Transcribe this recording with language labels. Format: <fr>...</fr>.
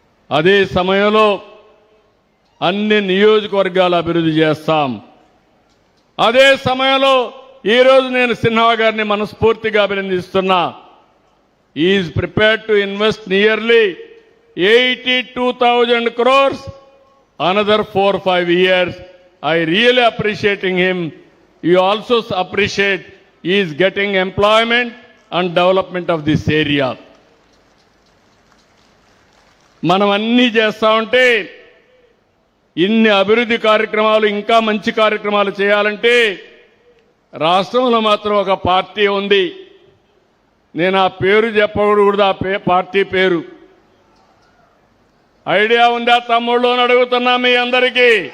<te>అదే సమయంలో అన్ని నియోజకవర్గాలు అభివృద్ధి చేస్తాం. అదే సమయంలో ఈరోజు నేను సిన్హా గారిని మనస్ఫూర్తిగా అభినందిస్తున్నా.</te> <en>Is prepared to invest nearly 82,000 crores another 4-5 years. I really appreciating him. You also appreciate he is getting employment and development of this area.</en> <te>మనం అన్నీ చేస్తా ఉంటే ఇన్ని అభివృద్ధి కార్యక్రమాలు ఇంకా మంచి కార్యక్రమాలు చేయాలంటే రాష్ట్రంలో మాత్రం ఒక పార్టీ ఉంది. నేను ఆ పేరు చెప్పకూడదు, ఆ పార్టీ పేరు ఐడియా ఉందా తమ్ముళ్ళు అని అడుగుతున్నా మీ అందరికీ.</te>